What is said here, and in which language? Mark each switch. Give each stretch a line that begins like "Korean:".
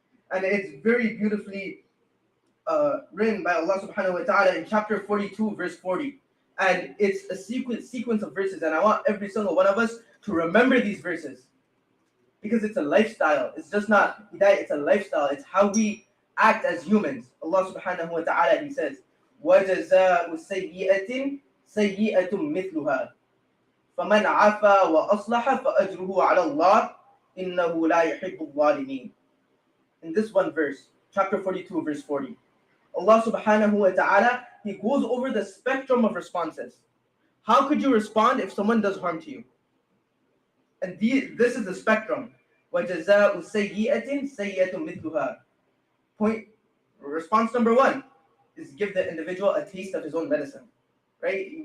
English: And it's very beautifully written by Allah subhanahu wa ta'ala in chapter 42, verse 40. And it's a sequence of verses, and I want every single one of us to remember these verses. Because it's a lifestyle. It's just not hidayah, it's a lifestyle. It's how we act as humans.
Arabic: Allah subhanahu wa ta'ala,
English: He says,
Arabic: وَجَزَاءُ سَيِّئَةٍ سَيِّئَةٌ مِثْلُهَا فَمَنْ عَفَا وَأَصْلَحَ فَأَجْرُهُ عَلَى اللَّهِ إِنَّهُ لَا يُحِبُّ الظَّالِمِينَ.
English: In this one verse, chapter 42, verse 40, Allah subhanahu wa ta'ala, He goes over the spectrum of responses. How could you respond if someone does harm to you? And this is the spectrum.
Arabic: وَجَزَاءُ سَيِّئَةٍ سَيِّئَةٌ مِثْلُهَا.
English: Point, response number one is give the individual a taste of his own medicine. Right?